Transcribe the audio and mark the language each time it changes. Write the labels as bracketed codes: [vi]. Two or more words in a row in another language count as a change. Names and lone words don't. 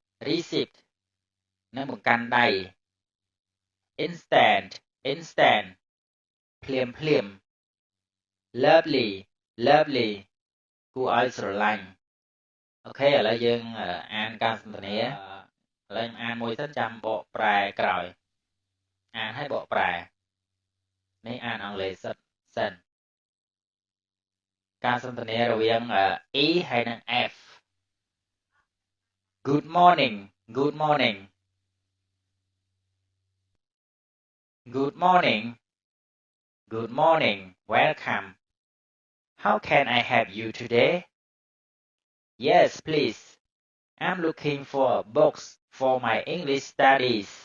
[km] នឹងបង្កាន់ដៃ instant ភ្លាម lovely គួរឲ្យស្រឡាញ់អូខេឥឡូវយើងអានការសន្ទនាឥឡូវអានមួយសិនចាំបកប្រែក្រោយអានឲ្យបកប្រែនេះអានអង់គ្លេសសិន ការសន្ទនារវាង E ហើយនិង F [en] Good morning welcome How can I help you today Yes please I'm looking for books for my English studies